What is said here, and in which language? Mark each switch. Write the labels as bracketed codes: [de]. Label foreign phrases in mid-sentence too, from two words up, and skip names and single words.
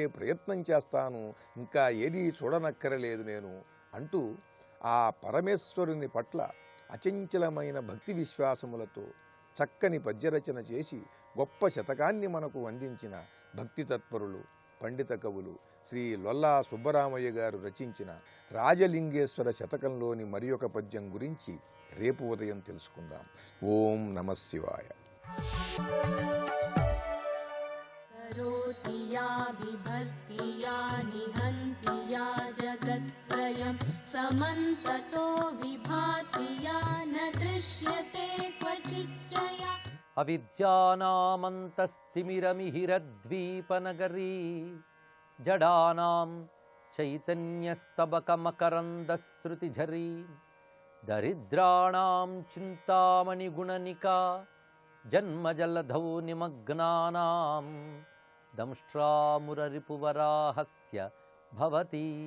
[te] ప్రయత్నం చేస్తాను, ఇంకా ఏదీ చూడనక్కరలేదు నేను అంటూ ఆ పరమేశ్వరుని పట్ల అచంచలమైన భక్తి విశ్వాసములతో చక్కని పద్యరచన చేసి గొప్ప శతకాన్ని మనకు అందించిన భక్తి తత్పరులు, పండిత కవులు శ్రీ లొల్లా సుబ్బరామయ్య గారు రచించిన రాజలింగేశ్వర శతకంలోని మరి ఒక పద్యం గురించి రేపు ఉదయం తెలుసుకుందాం. [sa] ఓం నమః శివాయ. करोति या बिभर्ति या निहन्ति या जगत्त्रयं समन्ततो विभाति या न दृश्यते क्वचिच्चया అవిద్యానామంతస్తిమిరమిహిరద్వీపనగరీ జడానాం చైతన్యస్తబకమకరందశ్రుతిఝరీ దరిద్రాణాం చింతామణిగుణనికా జన్మజలధౌ నిమగ్నానాం దంష్ట్రామురరిపువరాహస్య భవతి.